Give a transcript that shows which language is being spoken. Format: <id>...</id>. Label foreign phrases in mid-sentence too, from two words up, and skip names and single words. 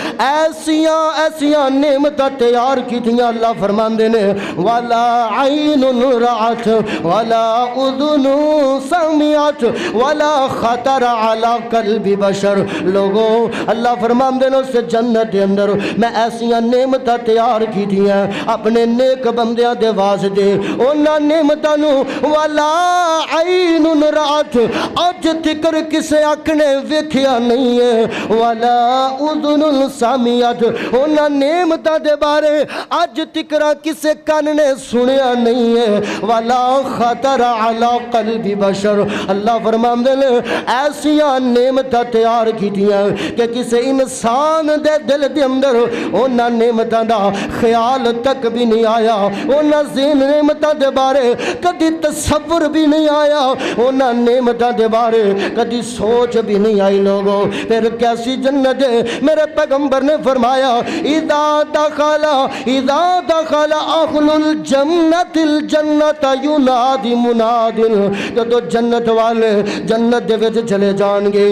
<pa>ایسیاں نعمتاں تیار کیتیاں اللہ فرماندے نے</pa> <ar>ولا عین رأت ولا اذن سمعت سمعت ولا خطر علی قلب بشر.</ar> <pa>لوگوں اللہ فرماندے نے اس جنت دے اندر میں ایسیاں نعمتاں تیار کیتیاں اپنے نیک بندیاں دے واسطے. انہاں نعمتاں نو</pa> <ar>ولا عین رات</ar> <pa>اج تکر کسے اکھ نے ویکھیا نہیں ہے</pa> <ar>ولا اذن سمعت</ar> <pa>انہاں نعمتاں دے بارے اج تکر کسے کان نے سنیا نہیں ہے</pa> <ar>ولا خطر علی قلب بشر.</ar> <pa>اللہ فرماندے نے ایسیاں نعمتاں تیار کیتیاں کہ کسے انسان دے دل دے اندر انہاں نعمتاں دا خیال تک بھی نہیں آیا. انہاں ذہن نعمتاں دے بارے کدی تصور بھی نہیں آیا. انہاں نعمتاں دے بارے کدی سوچ بھی نہیں آئی.</pa> <ur>لوگوں پھر کیسی جنت ہے؟</ur> <pa>میرے پیغمبر نے فرمایا</pa> <ar>اذا دخل اہل الجنت الجنت ینادی مناد.</ar> <pa>جدو جنت والے جنت دے وچ چلے جان گے.</pa>